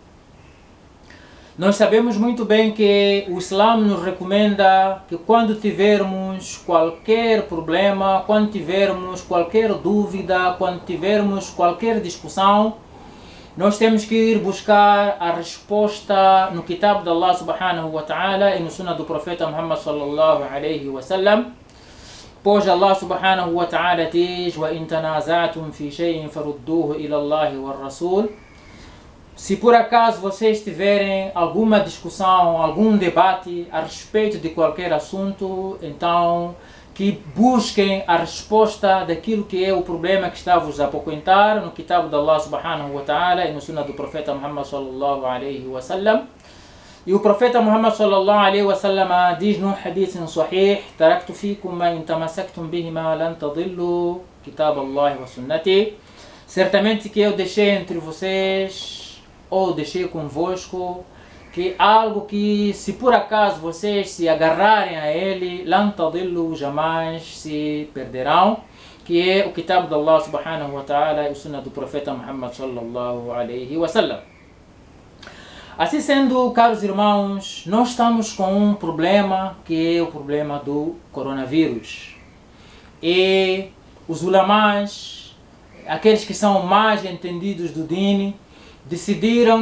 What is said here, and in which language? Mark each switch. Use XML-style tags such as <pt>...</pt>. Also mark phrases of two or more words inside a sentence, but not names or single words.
<pt>Nós sabemos muito bem que o Islã nos recomenda que quando tivermos qualquer problema, quando tivermos qualquer dúvida, quando tivermos qualquer discussão, nós temos que ir buscar a resposta no Kitab de Allah</pt> <ar>سبحانه وتعالى</ar> <pt>e no Sunnah do Profeta Muhammad</pt> <ar>صلى الله عليه وسلم,</ar> <pt>pois Allah</pt> <ar>سبحانه وتعالى</ar> <pt>diz:</pt> <ar>وَإِن تَنَازَعْتُمْ فِي شَيْءٍ فَرُدُّوهُ إِلَى اللَّهِ وَالرَّسُولِ.</ar> <pt>Se por acaso vocês tiverem alguma discussão, algum debate a respeito de qualquer assunto, então que busquem a resposta daquilo que é o problema que está-vos a apoquentar no Kitab de Allah</pt> <ar>سبحانه وتعالى</ar> <pt>e no Sunnah do Profeta Muhammad</pt> <ar>صلى الله عليه وسلم.</ar> <pt>E o Profeta Muhammad</pt> <ar>صلى الله عليه وسلم</ar> <pt>diz num</pt> <ar>حديث صحيح: "تركت فيكم ما إن تمسكتم بهما لن تضلوا كتاب الله وسنتي."</ar> <pt>Certamente que eu deixei entre vocês, ou deixei convosco, que algo que se por acaso vocês se agarrarem a ele,</pt> <ar>لن تضلوا,</ar> <pt>jamais se perderão, que é o Kitab de Allah</pt> <ar>سبحانه وتعالى</ar> <pt>e o Sunnah do Profeta Muhammad</pt> <ar>صلى الله عليه وسلم.</ar> <pt>Assim sendo, caros irmãos, nós estamos com um problema que é o problema do coronavírus. E os ulamás, aqueles que são mais entendidos do dini, decidiram</pt>